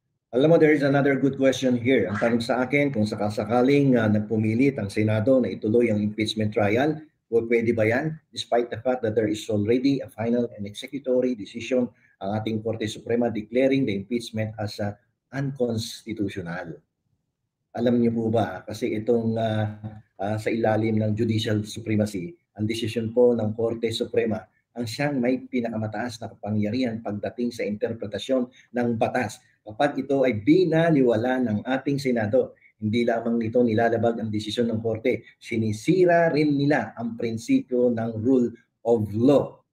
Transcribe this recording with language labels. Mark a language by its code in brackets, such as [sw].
[tl] Alam mo, [en] there is another good question here. [tl] Ang tanong sa akin, kung sakasakaling nagpumilit ang Senado na ituloy ang impeachment trial, pwede ba yan? [en] Despite the fact that there is already a final and executory decision [tl] ang ating Korte Suprema [en] declaring the impeachment as unconstitutional. [tl] Alam niyo po ba, kasi itong sa ilalim ng judicial supremacy, ang desisyon po ng Korte Suprema ang siyang may pinakamataas na kapangyarihan pagdating sa interpretasyon ng batas. Kapag ito ay binaliwala ng ating Senado, hindi lamang nito nilalabag ang desisyon ng Korte, sinisira rin nila ang prinsipyo ng rule of law.